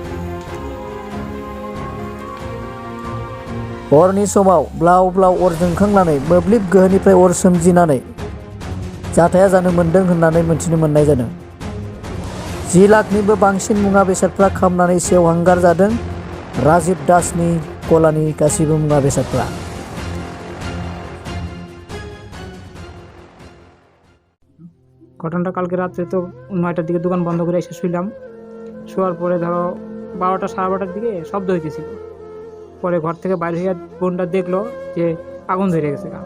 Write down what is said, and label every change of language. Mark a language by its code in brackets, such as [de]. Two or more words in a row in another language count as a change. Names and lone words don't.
[brx] हरनि समाव ब्लाव ब्लाव अर जोंखांनानै मोब्लिब गोहोनिफ्राय अर सोमजिनानै जाथाया जानो मोन्दों होननानै मिथिनो मोननाय जादों। 10 लाखनिबो बांसिन मुवा बेसादफ्रा खामनानै सेवहांगार जादों। राजीव दासनि गलानि गासैबो मुवा बेसादफ्रा। [bn] ঘটনাটা কালকে রাত্রে তো 9টার দিকে দোকান বন্ধ করে এসে শুইলাম। শোয়ার পরে ধরো 12টা সাড়ে 12টার দিকে শব্দ হইতেছিল। পরে ঘর থেকে বাইরে হইয়া বোনটা দেখলো যে আগুন ধরে গেছে গা।